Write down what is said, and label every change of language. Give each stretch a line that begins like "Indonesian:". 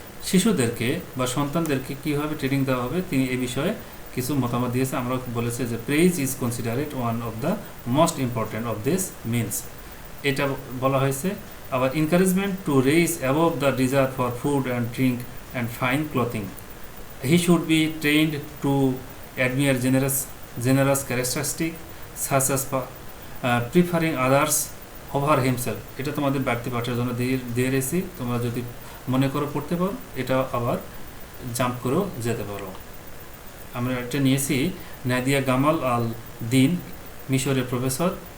Bangla: শিশুদেরকে বা সন্তানদেরকে কীভাবে ট্রেনিং দেওয়া হবে, তিনি এই বিষয়ে কিছু মতামত দিয়েছে। আমরা বলেছি যে
English: praise is considered one of the most important of this means,
Bangla: এটা বলা হয়েছে।
English: আবার encouragement to raise above the desire for food and drink and fine clothing. He should be trained to admire generous characteristic such as preferring others over himself।
Bangla: এটা তোমাদের ব্যক্তি পাঠের জন্য দিয়ে রেখেছি, তোমরা যদি মনে করো পড়তে পারো, এটা আবার জাম্প করেও যেতে পারো। আমরা এটা নিয়েছি নাদিয়া গামাল আল দিন, মিশরের প্রফেসর।